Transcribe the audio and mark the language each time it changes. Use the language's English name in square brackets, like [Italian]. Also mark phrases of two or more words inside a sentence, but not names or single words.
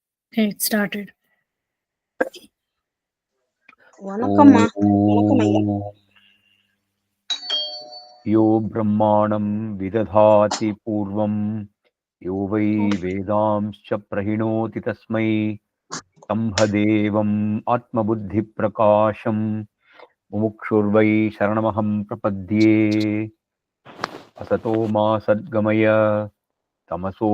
[English] Okay, it started. [Tamil] வணக்கம்மா. வணக்கம் ஐயா. [Sanskrit] ॐ यो ब्रह्माणं विदधाति पूर्वं यो वै वेदांश्च प्रहिणोति तस्मै तम्हदेवम् आत्मबुद्धिप्रकाशं मुमुक्षुर्वै शरणमहं प्रपद्ये असतो मा सद्गमय तमसो